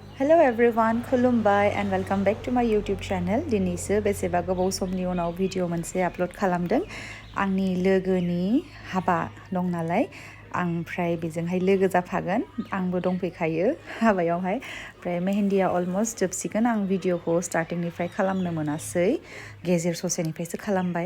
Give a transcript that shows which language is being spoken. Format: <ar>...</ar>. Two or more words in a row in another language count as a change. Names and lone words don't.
<en>Hello everyone, खुलुमबाय and welcome back to my YouTube channel.</en> <brx>दिनैसो बेसेबा गोबाव समनि उनाव भिडिअ मोनसे आपल'ड खालामदों। आंनि लोगोनि हाबा दं नालाय ओमफ्राय बेजोंहाय लोगो जाफागोन। आंबो दंफैखायो हाबायावहाय। ओमफ्राय मेहेन्दिया अलमोस्ट जोबसिगोन। आं भिडिअखौ स्टार्टिंनिफ्राय खालामनो मोनासै। गेजेर ससेनिफ्रायसो खालामबाय।</brx>